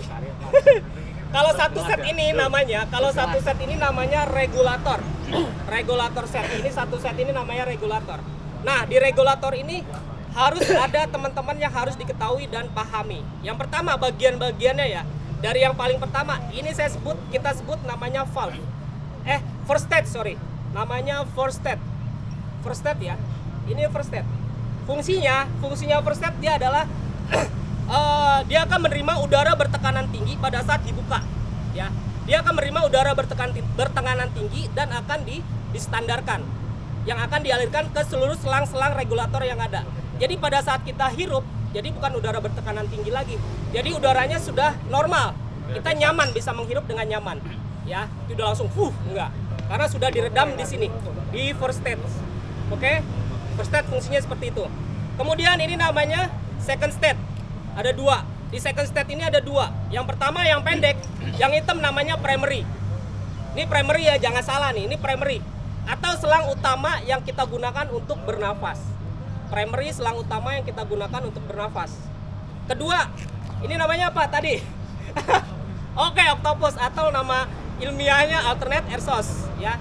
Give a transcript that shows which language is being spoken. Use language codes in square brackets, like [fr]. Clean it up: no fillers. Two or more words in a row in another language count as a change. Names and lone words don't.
[id] Kalau satu set ini namanya regulator. Regulator set ini, satu set ini namanya regulator. Nah, di regulator ini harus ada teman-teman yang harus diketahui dan pahami. Yang pertama bagian-bagiannya ya. Dari yang paling pertama, ini kita sebut namanya valve. [en] First state, sorry. [id] Namanya [en] first state. First state [id] ya. Ini [en] first state. [id] Fungsinya [en] first state [id] dia adalah dia akan menerima udara bertekanan tinggi pada saat dibuka. Ya. Dia akan menerima udara bertekanan tinggi dan akan distandarkan. Yang akan dialirkan ke seluruh selang-selang regulator yang ada. Jadi pada saat kita hirup, jadi bukan udara bertekanan tinggi lagi. Jadi udaranya sudah normal. Kita nyaman, bisa menghirup dengan nyaman. Ya, itu udah langsung enggak. Karena sudah diredam di sini, di [en] first state. [id] Oke? [en] First state [id] fungsinya seperti itu. Kemudian ini namanya [en] second state. [id] Ada 2. Di [en] second state [id] ini ada 2. Yang pertama yang pendek, yang hitam namanya primary. Ini primary ya, jangan salah nih, ini primary. Atau selang utama yang kita gunakan untuk bernafas. Primary selang utama yang kita gunakan untuk bernafas. Kedua, ini namanya apa tadi? Oke, octopus atau nama ilmiahnya [en] alternate air source [id] ya.